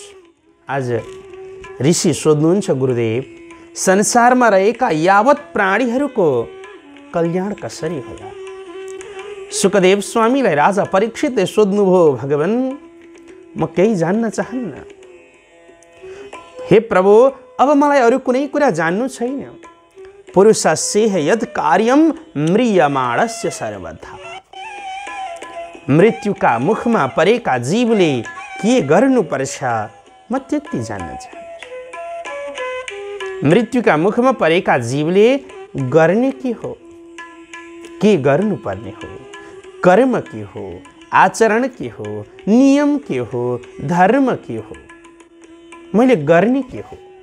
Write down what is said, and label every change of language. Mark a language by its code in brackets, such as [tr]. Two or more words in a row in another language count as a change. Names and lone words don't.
[ne] आज ऋषि सोध्नुहुन्छ, गुरुदेव, संसारमा रहेका यावत प्राणीहरूको कल्याण कसरी होला? सुखदेव स्वामीलाई राजा परीक्षितले सोध्नुभयो, भगवान, म केही जान्न चाहन्न। हे प्रभु, अब मलाई अरू कुनै कुरा जान्नु छैन। [sa] पुरुषस्येह यद कार्यम म्रियमाणस्य सर्वथा। [ne] मृत्युका मुखमा परेका जीवले के गर्नुपर्छ, म त्यति जान्न चाहन्छु। मृत्युका मुखमा परेका जीवले गर्ने के हो, के गर्नुपर्ने हो, कर्म के हो, आचरण के हो, नियम के हो, धर्म के हो, मैले गर्ने के हो?